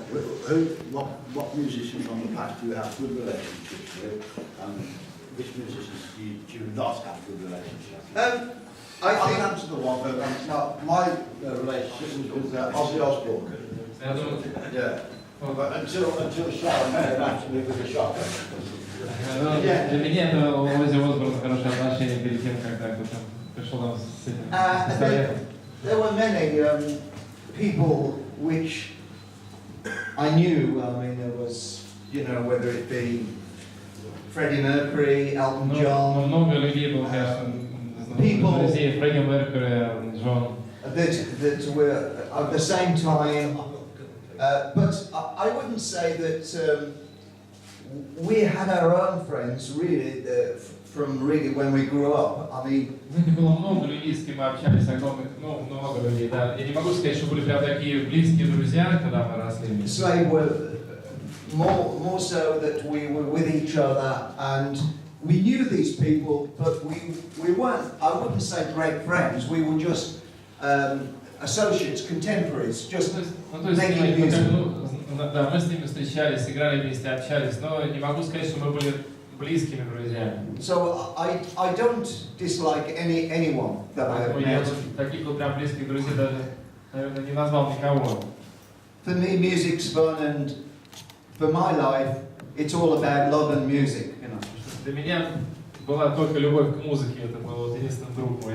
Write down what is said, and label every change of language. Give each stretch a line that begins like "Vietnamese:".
English: What musicians from the past do you have good relationships with, and which musicians do you not have good relationships? I think I'll answer the one, but my relationship was with Ozzy Osbourne. Yeah. But until Sharon met him, actually, with a shock.
Russian: Для меня это Оззи Осборн хорошие отношения перед тем, когда кто-то пришел нам с этим советом.
English: There were many people which I knew. I mean, there was, you know, whether it be Freddie Mercury, Elton John.
Russian: Много людей было, конечно, друзей Фредди Меркьюри, Элтон Джон.
English: That were at the same time, but I wouldn't say that we had our own friends really from really when we grew up. I mean,
Russian: Было много людей, с кем мы общались, много людей, да. Я не могу сказать, что были прям такие близкие друзья, когда мы росли.
English: Slade were more so that we were with each other and we knew these people, but we weren't. I wouldn't say great friends. We were just associates, contemporaries, just making music.
Russian: Да, мы с ними встречались, играли вместе, общались, но не могу сказать, что мы были близкими друзьями.
English: So I don't dislike anyone that I met.
Russian: Таких вот прям близких друзей даже, наверное, не назвал никого.
English: For me, music's fun, and for my life, it's all about love and music. You know.
Russian: Для меня была только любовь к музыке, это был вот единственный друг мой.